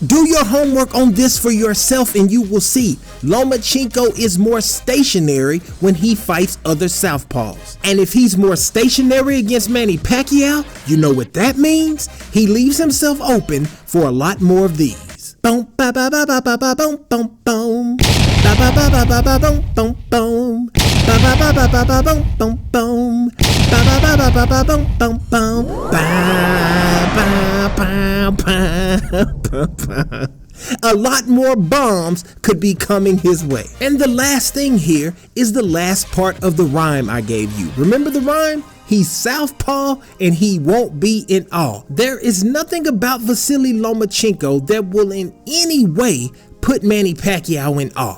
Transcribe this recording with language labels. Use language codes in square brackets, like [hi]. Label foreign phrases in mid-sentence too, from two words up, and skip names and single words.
[en] Do your homework on this for yourself and you will see Lomachenko is more stationary when he fights other southpaws. And if he's more stationary against Manny Pacquiao, you know what that means? He leaves himself open for a lot more of these. Boom, ba ba ba ba ba ba boom, boom, boom. Ba ba ba ba ba ba boom, boom, boom. Ba ba ba ba ba ba boom, boom, boom. Ba ba ba ba ba ba boom, boom, boom. Ba ba ba ba ba. A lot more bombs could be coming his way. And the last thing here is the last part of the rhyme I gave you. Remember the rhyme? He's southpaw and he won't be in awe. There is nothing about Vasiliy Lomachenko that will in any way put Manny Pacquiao in awe.